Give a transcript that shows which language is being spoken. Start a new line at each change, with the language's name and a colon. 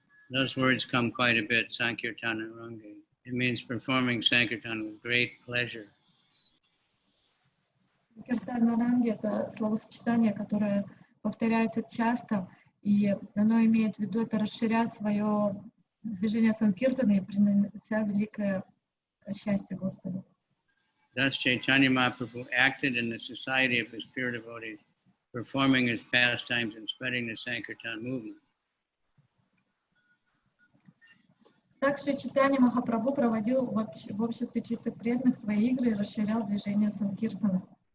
English: Those words come quite a bit, Sankirtana Range. It means performing Sankirtan with great pleasure.
Russian: Sankirtana Range — это словосочетание, которое повторяется часто, и оно имеет в виду это расширять свое движение санкиртаны и принося великое счастье Господу.
English: Thus, Chaitanya Mahaprabhu acted in the society of his pure devotees, performing his pastimes and spreading the Sankirtan movement.
Russian: Также Чайтанья Махапрабху проводил в обществе чистых преданных свои игры и расширял движение санкиртана.